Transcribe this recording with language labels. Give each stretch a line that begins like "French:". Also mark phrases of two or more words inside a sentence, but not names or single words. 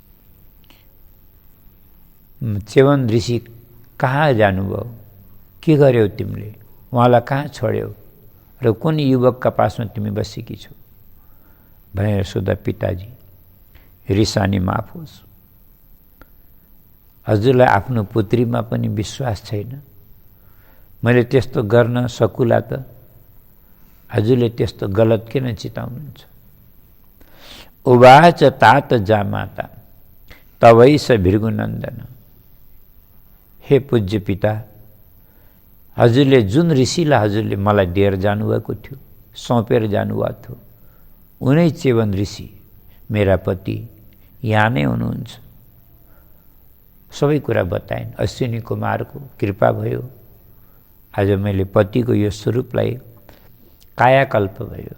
Nepali: चेवन ऋषि कहाँ जानुभयो, के गर्यौ तिमीले, उहाँलाई कहाँ छोड्यौ र कुन युवकका पासमा तिमी बसेकी छौ भनेर सोध्दा पिताजी रिसानी माफ होस्, हजुरलाई आफ्नो पुत्रीमा पनि विश्वास छैन, मैले त्यस्तो गर्न सकुला त हजुरले त्यस्तो गलत किन चिताउनुहुन्छ।
Sanskrit: उवाच तात जामाता तवैस भृगुनन्दन, हे पूज्य पिता,
Nepali: हजुरले जुन ऋषिलाई हजुरले मलाई दिएर जानुभएको थियो, सौंपेर जानुभएको थियो, उनै च्यवन ऋषि मेरा पति यहाँ नै हुनुहुन्छ। सबै कुरा बताइन्। अश्विनी कुमारको कृपा भयो, आज मैले पतिको यो स्वरूपलाई कायाकल्प भयो।